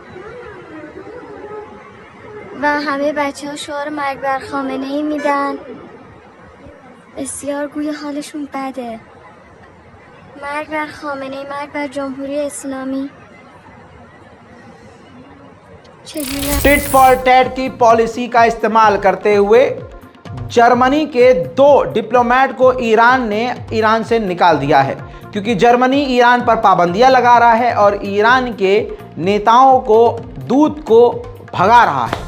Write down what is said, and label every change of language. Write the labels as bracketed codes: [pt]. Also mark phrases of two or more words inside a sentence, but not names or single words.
[fa] و همه بچه ها شعار مرگ بر خامنه ای میدن. بسیار گوی حالشون بده. مرگ بر خامنه‌ای، مرگ بر جمهوری اسلامی. چگونه [en] tit for tat [hi] की पॉलिसी का इस्तेमाल करते हुए जर्मनी के 2 डिप्लोमेट को ईरान ने ईरान से निकाल दिया है, क्योंकि जर्मनी ईरान पर पाबंदियां लगा रहा है और ईरान के नेताओं को, दूत को भगा रहा है।